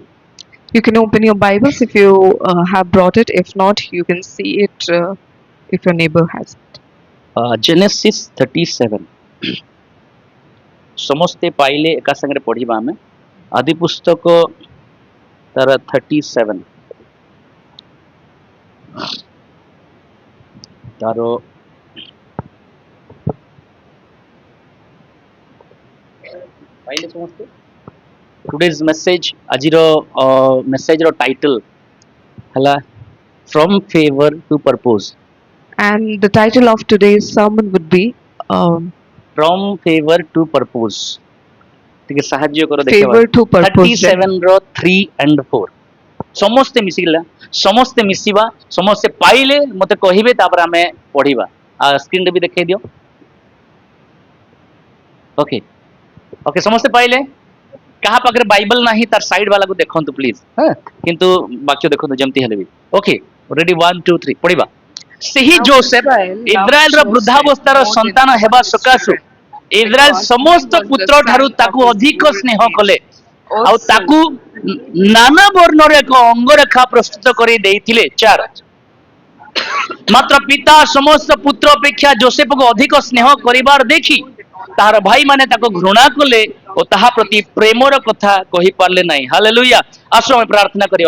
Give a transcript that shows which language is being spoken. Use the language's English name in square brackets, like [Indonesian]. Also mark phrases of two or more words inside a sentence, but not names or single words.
[English] You can open your Bibles if you have brought it. If not, you can see it if your neighbor has it. [Odia] ଜେନେସିସ୍ 37 ସମସ୍ତେ ପାଇଲେ ଏକା ସାଙ୍ଗରେ ପଢିବା ଆମେ ଆଦି ପୁସ୍ତକ ତାର 37 ତାର ପାଇଲେ ସମସ୍ତେ [English] today's message [Odia] ଆଜିର ମେସେଜର ଟାଇଟଲ ହେଲା ଫ୍ରମ୍ ଫେଭର ଟୁ ପର୍ପୋଜ [English] And the title of today's sermon would be [Odia] ଫ୍ରମ୍ ଫେଭର ଟୁ ପର୍ପୋଜ ଟିକେ ସାହାଯ୍ୟ କର ଦେଖିବା [English] Favor to Purpose. [Odia] 37 ର 3 and 4 ସମସ୍ତେ ମିଶିଲା ସମସ୍ତେ ମିଶିବା ସମସ୍ତେ ପାଇଲେ ମତେ କହିବେ ତାପରେ ଆମେ ପଢିବା ସ୍କ୍ରିନରେ ବି ଦେଖେଇ ଦିଅ [English] okay okay [Odia] ସମସ୍ତେ ପାଇଲେ କାହା ପାଖରେ ବାଇବଲ ନାହିଁ ତାର ସାଇଡ ବାଲାକୁ ଦେଖନ୍ତୁ ପ୍ଲିଜ କିନ୍ତୁ ବାକ୍ୟ ଦେଖନ୍ତୁ ଯେମିତି ହେଲେ ବି [English] okay ready [Odia] 1 2 3 ପଢିବା ସେହି [English] Now [Odia] ଯୋସେଫ [English] Israel loved [Odia] ଇସ୍ରାଏଲର [English] Joseph [Odia] ବୃଦ୍ଧାବସ୍ଥାର [English] more than [Odia] ସନ୍ତାନ [English] all [Odia] ହେବା [English] his [Odia] ସକାଶୁ [English] children, [Odia] ଇସ୍ରାଏଲ [English] because he [Odia] ସମସ୍ତ [English] was the [Odia] ପୁତ୍ର ଠାରୁ [English] son of [Odia] ତାକୁ [English] his [Odia] ଅଧିକ [English] old [Odia] ସ୍ନେହ [English] age. [Odia] କଲେ ଆଉ [English] Also, [Odia] ତାକୁ ନାନା ବର୍ଣ୍ଣର ଏକ ଅଙ୍ଗରେଖା ପ୍ରସ୍ତୁତ କରି ଦେଇଥିଲେ 4 ମାତ୍ର ପିତା ସମସ୍ତ ପୁତ୍ର ଅପେକ୍ଷା ଯୋସେଫକୁ ଅଧିକ ସ୍ନେହ କରିବାର ଦେଖି ତାହାର ଭାଇମାନେ ତାକୁ ଘୃଣା କଲେ ଓ ତାହା ପ୍ରତି ପ୍ରେମର କଥା କହିପାରିଲେ ନାହିଁ ହାଲେଲୁୟା ଆସୁ ଆମେ ପ୍ରାର୍ଥନା କରିବା